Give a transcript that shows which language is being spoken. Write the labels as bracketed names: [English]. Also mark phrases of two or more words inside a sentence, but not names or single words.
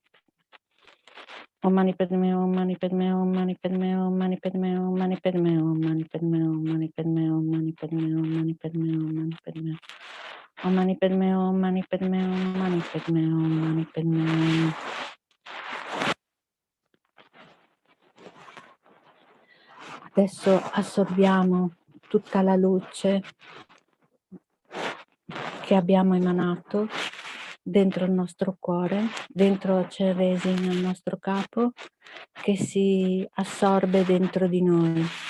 [Sanskrit] Om Mani Padme, Om Mani Padme, Om Mani Padme, Om Mani Padme, Om Mani Padme, Om Mani Padme, Om Mani Padme, Om Mani Padme, Om Mani Padme, Om Mani Padme. Om Mani Padme, Om Mani Padme, Om Mani Padme, Om Mani Padme. [Italian] Adesso assorbiamo tutta la luce che abbiamo emanato dentro il nostro cuore, dentro Chenrezig nel nostro capo, che si assorbe dentro di noi.